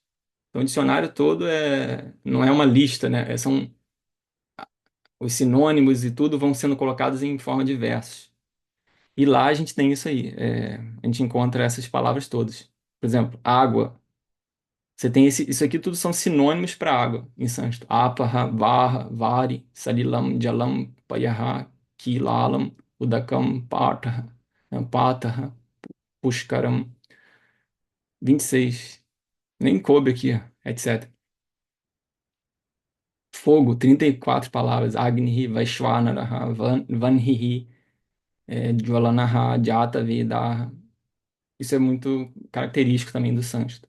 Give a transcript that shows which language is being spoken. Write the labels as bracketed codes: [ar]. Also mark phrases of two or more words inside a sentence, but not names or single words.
[pt] Então, o dicionário todo não é uma lista, né? São os sinônimos e tudo vão sendo colocados em forma de versos. E lá a gente tem isso aí. A gente encontra essas palavras todas. Por exemplo, água. Você tem isso aqui tudo são sinônimos para água em sânscrito. [sa] Apaha, Vaha, Vari, Salilam, Jalam, Payaha, Kilalam, Udakam, Pataha, Pataha, Pushkaram. [pt] 26. Nem coube aqui, etc. Fogo, 34 palavras. [sa] Agni, Vaishvanaraha, Vanhihi, Jwalanaha, Jata, Vedaha. [pt] Isso é muito característico também do sânscrito.